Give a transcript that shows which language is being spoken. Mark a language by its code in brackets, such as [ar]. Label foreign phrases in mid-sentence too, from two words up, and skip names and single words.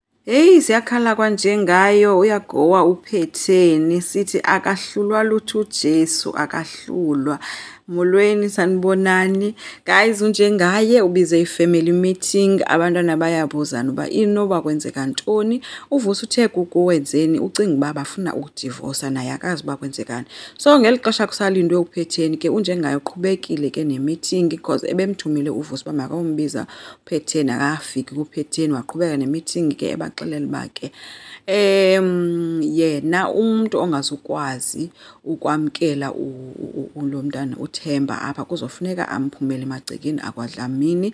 [zu] Hey siyakhala kanje ngayo uyagowa uphetheni sithi akahlulwa lutho uJesu akahlulwa. [xh] Molweni sanibonani guys unjengaye ubize [en] ifamily meeting [xh] abantwana bayabuzana uba inoba kwenzeka ntoni uvusa uthe kuwenzeni ucinga uba bafuna ukudivorce naye akazi uba kwenzekani. So ngelixesha kusalindwe uphetheni ke unjengaye uqhubekile ke nemeeting because ebemthumile uvusa uba makambiza uphetheni akafiki kuphetheni waqhubeka nemeeting ke ebaxelela uba ke yena umuntu ongazukwazi ukwamkela lo mntana uThemba apha kuzofuneka amphumele emagcekeni akwaDlamini.